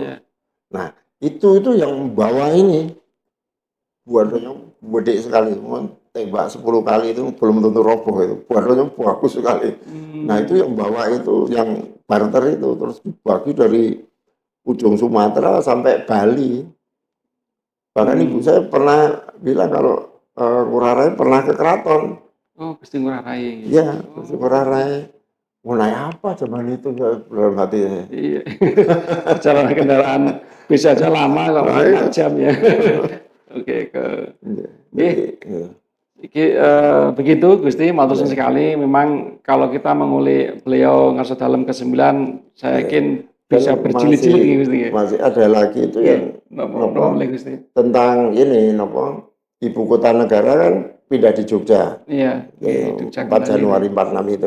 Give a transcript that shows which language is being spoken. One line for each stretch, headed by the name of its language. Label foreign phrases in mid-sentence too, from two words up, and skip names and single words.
Indonesian: Nah, itu yang bawa ini buadonya gede sekali, tembak 10 kali itu belum tentu roboh itu. Buadonya bagus sekali. Nah, itu yang bawa itu, yang barter itu terus dibagi dari ujung Sumatera sampai Bali. Bahkan ibu saya pernah bilang kalau Ngurah Rai pernah ke keraton. Oh, Gusti Ngurah Rai. Iya, Gusti Ngurah Rai. Mau naik apa zaman itu dalam hati saya. Iya. Perjalanan kendaraan bisa aja lama kok, 4 jam ya. Oke, begitu Gusti,
Javanese: matur nuwun
Indonesian: sekali. Memang kalau kita mengulik beliau Ngarso Dalem ke-9, saya yakin bisa berjilid-jilid nih Gusti. Masih ada lagi itu yang tentang ini ibu kota negara kan pindah di Jogja. Iya, 4 Januari 46 itu.